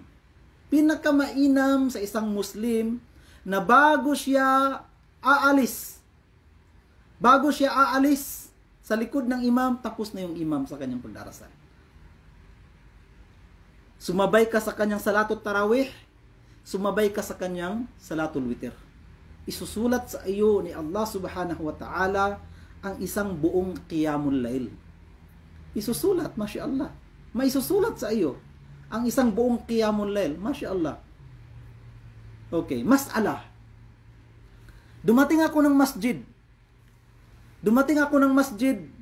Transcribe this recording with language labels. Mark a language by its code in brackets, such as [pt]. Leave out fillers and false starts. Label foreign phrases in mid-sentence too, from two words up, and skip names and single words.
[tl] Pinakamainam sa isang Muslim na bago siya aalis sa likod ng imam, tapos na yung imam sa kanyang pagdarasal. Sumabay ka sa kanyang [ar] صلاة التراويح, [tl] sumabay ka sa kanyang [ar] صلاة الوتر. [tl] Isusulat sa iyo ni Allah [ar] سبحانه وتعالى [tl] ang isang buong [ar] قيام الليل. [tl] Isusulat, [ar] ما شاء الله. [tl] May isusulat sa iyo ang isang buong [ar] قيام الليل. ما شاء الله. [tl] Okay, mas'ala. Dumating ako ng masjid.